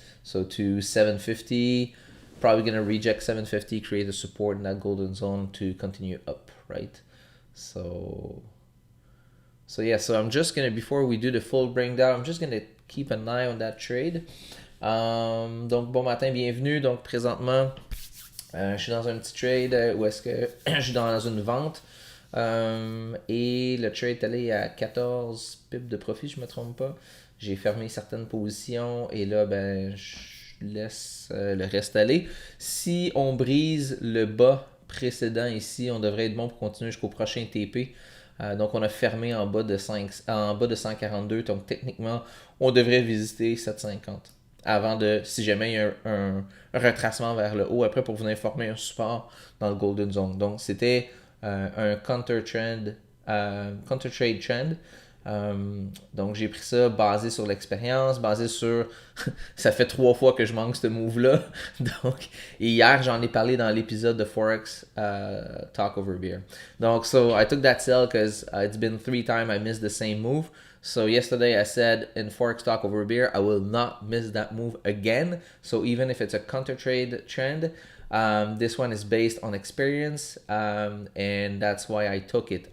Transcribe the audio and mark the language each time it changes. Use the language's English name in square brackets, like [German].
[English] So to 750, probably gonna reject 750, create a support in that golden zone to continue up, right? So yeah, so I'm just gonna, before we do the full breakdown, I'm just gonna keep an eye on that trade. [French] Donc bon matin, bienvenue. Donc présentement, je suis dans un petit trade où est-ce que je suis dans une vente. Et le trade est allé à 14 pips de profit, je me trompe pas. J'ai fermé certaines positions et là, ben, je laisse le reste aller. Si on brise le bas précédent ici, on devrait être bon pour continuer jusqu'au prochain TP. Donc on a fermé en bas de 142. Donc techniquement, on devrait visiter 750 avant de, si jamais il y a un retracement vers le haut, après pour vous informer un support dans le Golden Zone. Donc c'était un counter trade trend. Donc j'ai pris ça basé sur l'expérience, basé sur ça fait 3 fois que je manque ce move là. Donc et hier j'en ai parlé dans l'épisode de Forex Talk Over Beer. [English] Donc so I took that sell because it's been 3 times I missed the same move. So yesterday I said in Forex Talk Over Beer, I will not miss that move again. So even if it's a counter trade trend, this one is based on experience, and that's why I took it.